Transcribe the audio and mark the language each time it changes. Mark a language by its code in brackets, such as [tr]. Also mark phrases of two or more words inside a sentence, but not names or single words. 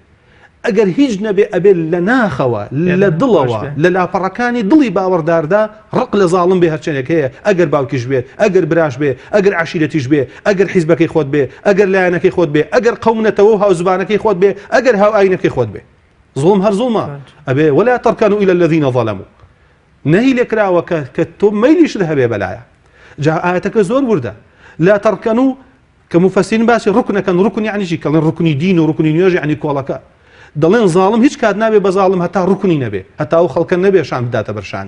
[ckb] ئەگەر هیچ نەبێ ئەبێ لە ناخەوە لە دڵەوە لە لاپەڕەکانی دڵی باوەڕداردا ڕق لە زاڵم بێ هەرچەندێک هەیە، ئەگەر باوکیش بێ، ئەگەر براش بێ، ئەگەر عەشیرەتیش بێ، ئەگەر حیزبەکەی خۆت بێ، ئەگەر لایەنەکەی خۆت بێ، ئەگەر قەومنەتەوە و هاوزبانەکەی خۆت بێ، ئەگەر هاوئاینەکەی خۆت بێ. زوڵم هەر زوڵمە. [ar] ئەبێ ولا تركنوا إلى الذين ظلموا. [ckb] نهی لێکراوە کە تۆ مەیلیشت هەبێ بەلایە. جا ئاەتەکە زۆر وردە. [ar] لا تركنوا [ckb] کە مفەسرین باسی ڕوکنەکەن. ڕوکن یعنی چی؟ کەڵێن ڕوکنی دین و ڕوکنی نوێژ یعنی کۆڵەکە. دەڵێن زاڵم هیچ کات نابێ بە زاڵم هەتا ڕوکنی نەبێ، هەتا ئەو خەڵکە نەبێ شان بداتە بەرشانی.